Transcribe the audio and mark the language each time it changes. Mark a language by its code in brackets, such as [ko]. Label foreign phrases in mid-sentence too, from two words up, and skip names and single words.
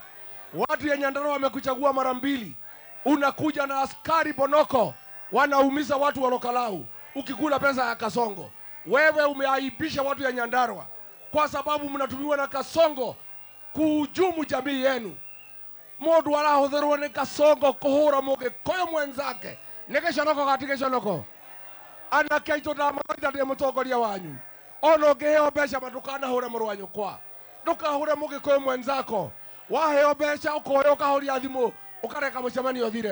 [sw] Watu ya Nyandarua wamekuchagua mara 2. unakuja na askari bonoko wanaumiza watu wa Lokalau ukikula pesa ya Kasongo. Wewe umeaibisha watu ya Nyandarua kwa sababu mnatumiwa na Kasongo kuhujumu jamii yenu. [ki] Mundu arahũthĩrwo nĩ Kasongo kũhũra mũgĩkũyũ mwenzake nĩ gĩconoko gati gĩconoko. Anake aitũ ndamaitha ndĩ mũtongoria wanyu, ona ũngĩheo mbeca ndũkanahũre mũrũ wa nyũkwa, ndũkahũre mũgĩkũyũ mwenzako. Waheo mbeca ũkoya ũkahũria thimũ ũkareka mũcemanio ũthire.